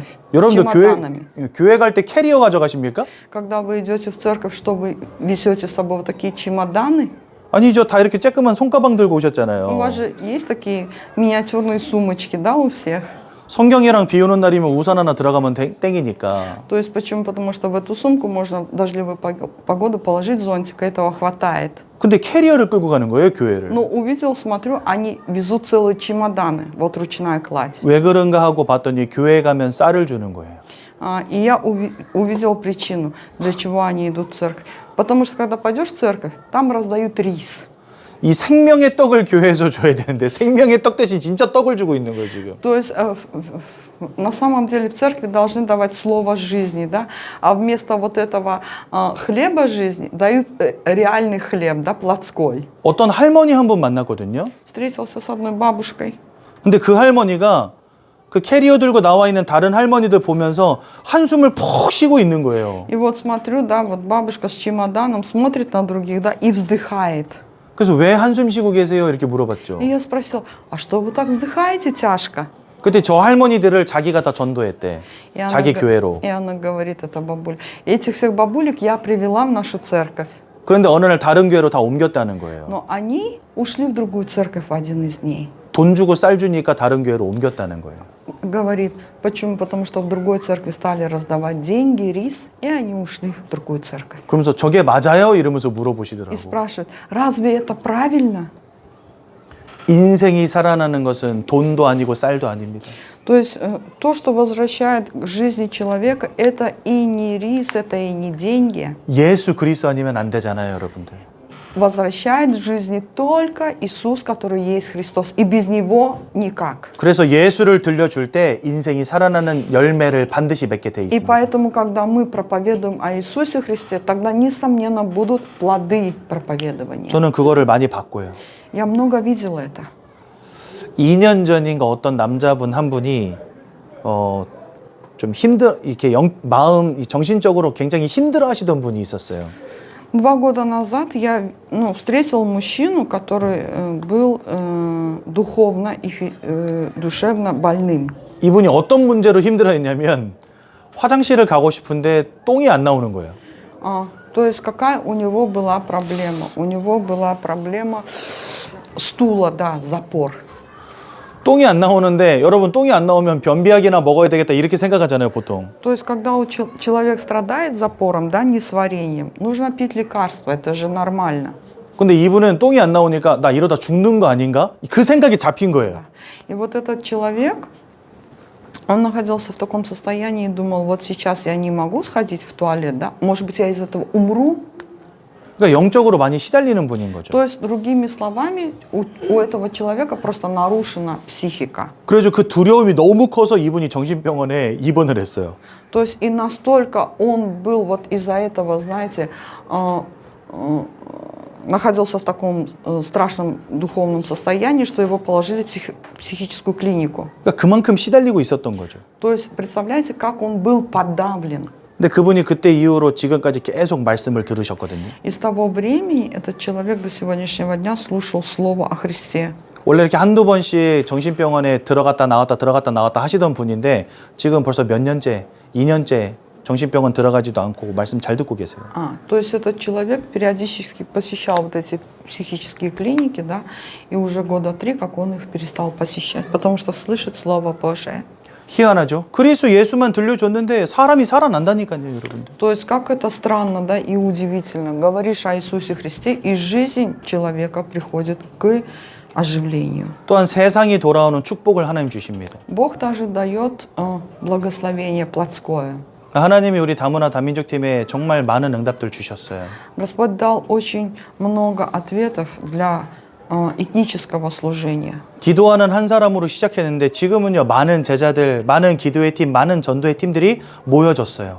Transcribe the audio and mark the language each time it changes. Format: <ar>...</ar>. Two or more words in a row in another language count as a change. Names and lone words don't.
<ko>여러분들</ko> <ru>чемоданами.</ru> <ko>교회 갈 때 캐리어 가져가십니까?</ko> <ru>Когда вы идете в церковь, что вы везете с собой вот такие чемоданы?</ru> <ko>아니죠. 다 이렇게 쬐끄만 손가방 들고</ko> <ru>У</ru> <ko>오셨잖아요.</ko> <ru>вас же есть такие миниатюрные сумочки, да, у всех?</ru> <ko>성경이랑 비 오는 날이면 우산 하나 들어가면 땡이니까.</ko> <ru>То есть почему? Потому что в эту сумку можно в дождливую погоду положить зонтик, этого хватает.</ru> <ko>근데 캐리어를 끌고 가는 거예요, 교회를.</ko> <ru>Но увидел, смотрю, они везут целые чемоданы, вот ручная кладь.</ru> <ko>왜 그런가 하고 봤더니 교회 가면 쌀을 주는 거예요.</ko> <ru>И я увидел причину, для чего они идут в церковь. Потому что когда пойдешь в церковь, там раздают рис.</ru> <ko>이 생명의 떡을 교회에서 줘야 되는데 생명의 떡 대신 진짜 떡을 주고 있는 거예요, 지금.</ko> <ru>То есть на самом деле в церкви должны давать слово жизни, да, а вместо вот этого хлеба жизни дают реальный хлеб, да, плотской.</ru> <ko>어떤 할머니 한 분 만났거든요.</ko> <ru>Встретился с одной бабушкой.</ru> <ko>근데 그 할머니가 그 캐리어 들고 나와 있는 다른 할머니들 보면서 한숨을 푹 쉬고 있는 거예요.</ko> <ru>И вот смотрю, да, вот бабушка с чемоданом смотрит на других, да, и вздыхает.</ru> <ko>그래서 왜 한숨 쉬고 계세요? 이렇게 물어봤죠.</ko> <ru>И я спросила, а что вы так вздыхаете тяжко?</ru> <ko>그때 저 할머니들을 자기가 다 전도했대.</ko> <ru>И она</ru> <ko>자기 교회로.</ko> <ru>и она говорит, это бабуля, этих всех бабулек я привела в нашу церковь.</ru> <ko>그런데 어느 날 다른 교회로 다 옮겼다는 거예요.</ko> <ru>Но они ушли в другую церковь в один из дней.</ru> <ko>돈 주고 쌀 주니까 다른 교회로 옮겼다는 거예요.</ko> <ru>Говорит, почему? Потому что в другой церкви стали раздавать деньги, рис, и они ушли в другую церковь.</ru> <ko>그러면서 저게 맞아요? 이러면서</ko> <ru>И</ru> <ko>물어보시더라고.</ko> <ru>спрашивают, разве это правильно?</ru> <ko>인생이 살아나는 것은 돈도 아니고 쌀도 아닙니다.</ko> <ru>То есть то, что возвращает к жизни человека, это и не рис, это и не деньги.</ru> <ko>예수 그리스도 아니면 안 되잖아요, 여러분들.</ko> <ru>Возвращает к жизни только Иисус, который есть Христос, и без Него никак.</ru> <ko>그래서 예수를 들려줄 때 인생이 살아나는 열매를 반드시 맺게 돼</ko> <ru>И</ru> <ko>있습니다.</ko> <ru>поэтому, когда мы проповедуем о Иисусе Христе, тогда, несомненно, будут плоды проповедования.</ru> <ko>저는 그거를 많이 봤고요.</ko> <ru>Я много видела это.</ru> <ko>2년 전인가 어떤 남자분 한 분이 좀 이렇게 마음 정신적으로 굉장히 힘들어하시던 분이 있었어요.</ko> <ru>2 года назад я встретил мужчину, который был духовно и душевно больным.</ru> <ko>이분이 어떤 문제로 힘들어했냐면 화장실을 가고 싶은데 똥이 안 나오는 거예요.</ko> <ru>То есть какая у него была проблема? У него была проблема стула, да, запор.</ru> <ko>똥이 안 나오는데 여러분 똥이 안 나오면 변비약이나 먹어야 되겠다 이렇게 생각하잖아요, 보통.</ko> <ru>То есть когда человек страдает запором, да, несварением, нужно пить лекарства, это же нормально.</ru> <ko>근데 이분은 똥이 안 나오니까 나 이러다 죽는 거 아닌가? 그 생각이 잡힌 거예요.</ko> <ru>И вот этот человек, он находился в таком состоянии и думал, вот сейчас я не могу сходить в туалет, да, может быть, я из этого умру.</ru> <ko>그러니까 영적으로 많이 시달리는 분인 거죠.</ko> <ru>То есть, другими словами, у этого человека просто нарушена психика.</ru> <ko>그래서 그 두려움이 너무 커서 이분이 정신병원에 입원을 했어요.</ko> <ru>То есть, и настолько он был вот из-за этого, знаете, находился в таком страшном духовном состоянии, что его положили в психическую клинику.</ru> <ko>그러니까 그만큼 시달리고 있었던 거죠.</ko> <ru>То есть, представляете, как он был подавлен.</ru> <ko>근데 그분이 그때 이후로 지금까지 계속 말씀을 들으셨거든요.</ko> <ru>И с того времени этот человек до сегодняшнего дня слушал слово о Христе.</ru> <ko>원래 이렇게 한두 번씩 정신병원에 들어갔다 나왔다 하시던 분인데 지금 벌써 몇 년째, 2년째 정신병원 들어가지도 않고 말씀 잘 듣고 계세요.</ko> <ru>То есть этот человек периодически посещал вот эти психические клиники, да, и уже года 3, как он их перестал посещать, потому что слышит Слово Божие.</ru> <ko>희한하죠? 그리스도 예수만 들려줬는데 사람이 살아난다니까요, 여러분들.</ko> <ru>То есть как это странно, да, и удивительно. Говоришь о Иисусе Христе, и жизнь человека приходит к оживлению.</ru> <ko>또한 세상이 돌아오는 축복을 하나님 주십니다.</ko> <ru>Бог также дает благословение плотское.</ru> <ko>하나님이 우리 다문화 다민족 팀에 정말 많은 응답들 주셨어요.</ko> <ru>Господь дал очень много ответов для этнического служения.</ru> <ko>기도하는 한 사람으로 시작했는데 지금은요 많은 제자들, 많은 기도의 팀, 많은 전도의 팀들이 모여졌어요.</ko>